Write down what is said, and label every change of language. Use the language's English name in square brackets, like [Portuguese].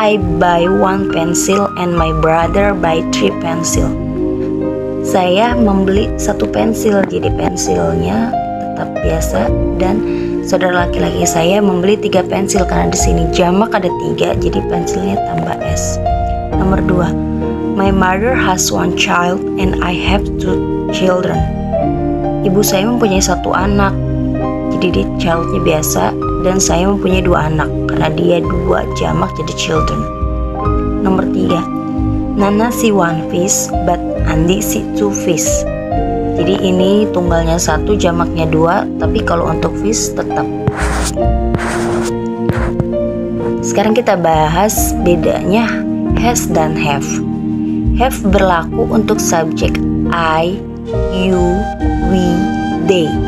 [English] I buy 1 pencil and my brother buy 3 pencil. [Indonesian] Saya membeli 1 pensil, jadi pensilnya tetap biasa, dan saudara laki-laki saya membeli 3 pensil karena di sini jamak ada 3, jadi pensilnya tambah s. Nomor 2. [English] My mother has 1 child and I have 2 children. [Indonesian] Ibu saya mempunyai 1 anak, jadi di childnya biasa, dan saya mempunyai 2 anak karena dia 2 jamak jadi children. Nomor 3. [English] Nana see 1 fish but Andi see 2 fish. [Indonesian] Jadi ini tunggalnya 1, jamaknya 2, tapi kalau untuk fish tetap. Sekarang kita bahas bedanya has dan have. Have berlaku untuk subjek I, you, we, they.